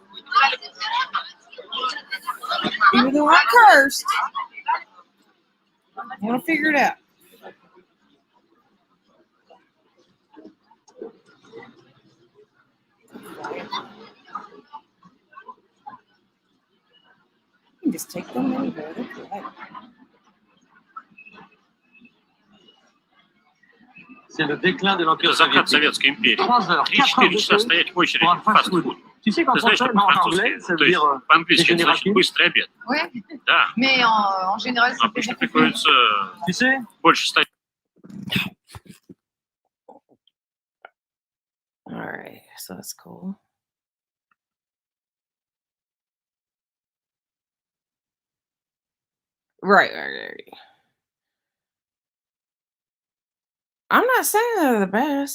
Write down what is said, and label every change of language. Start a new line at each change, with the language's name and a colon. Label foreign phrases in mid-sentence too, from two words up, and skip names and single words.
English: Even though I'm cursed, I want to figure it out. You can just take them anywhere. They're polite.
French: C'est le déclin de l'Empire
Russian: Закат
French: soviétique.
Russian: Советской империи.
French: 3 heures, 3-4 4
Russian: часа стоять в очереди
French: pour un
Russian: в фастфуд.
French: fast-food. Tu sais qu'en
Russian: Ты знаешь,
French: français,
Russian: что
French: en
Russian: по-французски,
French: anglais, ça veut
Russian: то есть
French: dire
Russian: по-английски это
French: déjeuner
Russian: значит
French: rapide.
Russian: быстрый обед.
French: Ouais,
Russian: Да.
French: mais en général, ça fait
Russian: Обычно
French: beaucoup plus.
Russian: приходится
French: Tu sais,
Russian: больше стоять.
English: All right, so that's cool. Right. I'm not saying they're the best.